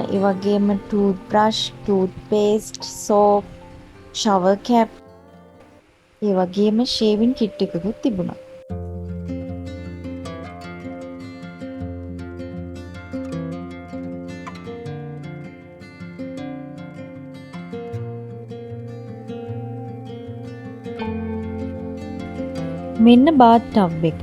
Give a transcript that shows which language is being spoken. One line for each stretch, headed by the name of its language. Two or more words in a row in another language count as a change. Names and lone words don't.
Sinhala: ඒ වගේම
English: toothbrush, toothpaste, soap, shower cap,
Sinhala: ඒ වගේම
English: shaving kit
Sinhala: එකකුත් තිබුණා. මෙන්න
English: bath tub
Sinhala: එක.